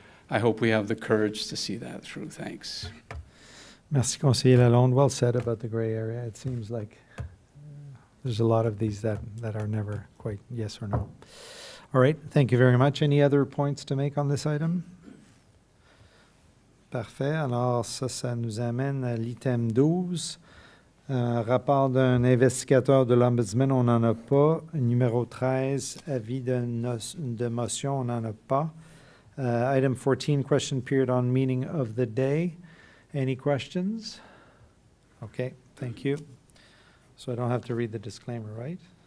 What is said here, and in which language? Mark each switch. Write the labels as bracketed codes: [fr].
[en] I hope we have the courage to see that through. Thanks. [fr] Merci, Conseiller Lalonde. [en] Well said about the gray area. It seems like there's a lot of these that are never quite yes or no. All right, thank you very much. Any other points to make on this item? [fr] Parfait. Alors, ça nous amène à l'item 12. Rapport d'un investigateur de l'Ombudsman, on n'en a pas. Numéro 13, avis de motion, on n'en a pas. [en] Item 14, question period on meeting of the day. Any questions? Okay, thank you. So I don't have to read the disclaimer, right?